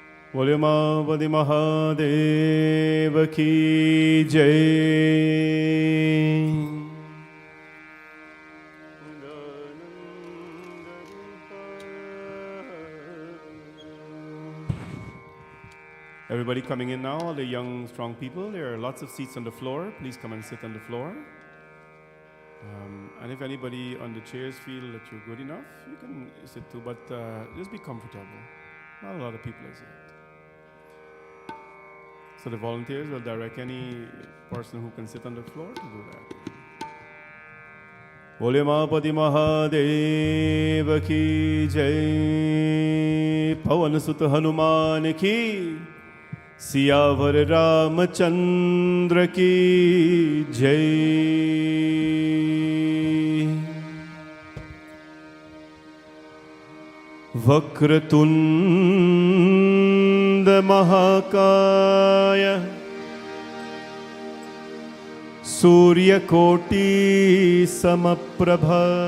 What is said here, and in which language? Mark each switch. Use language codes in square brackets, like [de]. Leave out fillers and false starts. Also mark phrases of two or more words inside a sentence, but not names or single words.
[hi] बोले मावति महादेव की जय। [en] Everybody coming in now, all the young, strong people. There are lots of seats on the floor. Please come and sit on the floor. And if anybody on the chairs feel that you're good enough, you can sit too, but just be comfortable. Not a lot of people as yet. So the volunteers will direct any person who can sit on the floor to do that. [hi] बोले महापति महादेव की जय, पवन सुत हनुमान की, सियावर रामचंद्र की जय. [sa] वक्रतुण्ड महाकाय, सूर्य कोटि समप्रभ,